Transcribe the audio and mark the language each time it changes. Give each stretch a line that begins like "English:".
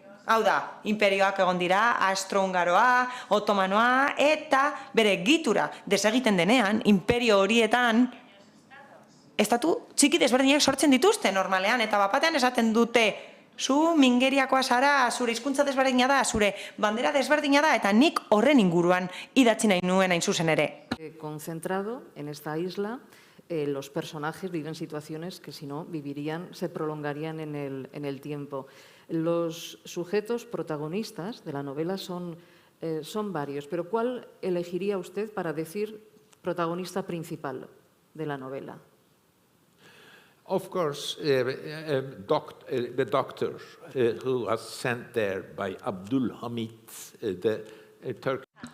Basque: Hau da, imperioak egon dira, Austro-Hungaroa, Otomanoa, eta bere egitura desegiten denean, imperio horietan, estatu txiki desberdinak sortzen dituzte normalean, eta bapatean esaten dute, zu mingeriakoa zara, zure hizkuntza desberdina da, zure bandera desberdina da, eta nik horren inguruan idatzi nahi nuen hain zuzen ere.
Spanish: Concentrado en esta isla, los personajes viven situaciones que si no vivirían, se prolongarían en el tiempo. Los sujetos protagonistas de la novela son varios, pero ¿cuál elegiría usted para decir protagonista principal de la novela?
English: Of course, the doctor who was sent there by Abdul Hamid, the Turkish.